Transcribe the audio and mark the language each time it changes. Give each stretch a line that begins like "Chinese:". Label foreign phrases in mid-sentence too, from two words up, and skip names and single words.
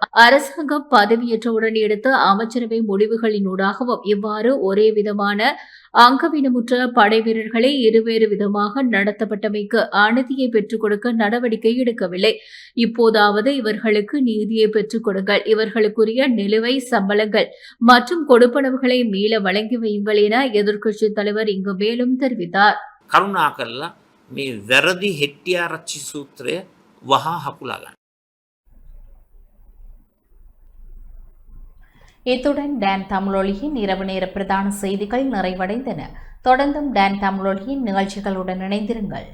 Tamil: அரசாங்கம் பதவியேற்றவுடன் எடுத்த அமைச்சரவை முடிவுகளினூடாகவும் இவ்வாறு ஒரே விதமான அங்கவீனமுற்ற படை வீரர்களை இருவேறு விதமாக நடத்தப்பட்டமைக்கு அநீதியை பெற்றுக் கொடுக்க நடவடிக்கை எடுக்கவில்லை. இப்போதாவது இவர்களுக்கு நீதியை பெற்றுக் கொடுங்கள், இவர்களுக்குரிய நிலுவை சம்பளங்கள் மற்றும் கொடுப்பனவுகளை மீள வழங்கி வையுங்கள் என எதிர்க்கட்சித் தலைவர் இங்கு மேலும் தெரிவித்தார்.
Sinhala: කරුණාකරලා මේ වැරදි හෙට්ටිආරච්චි සූත්‍රය වහා හකුලා ගන්න.
Tamil: இத்துடன் டான் தமிழொலியின் இரவு நேர பிரதான செய்திகள் நிறைவடைந்தன. தொடர்ந்தும் டான் தமிழொலியின் நிகழ்ச்சிகளுடன் இணைந்திருங்கள்.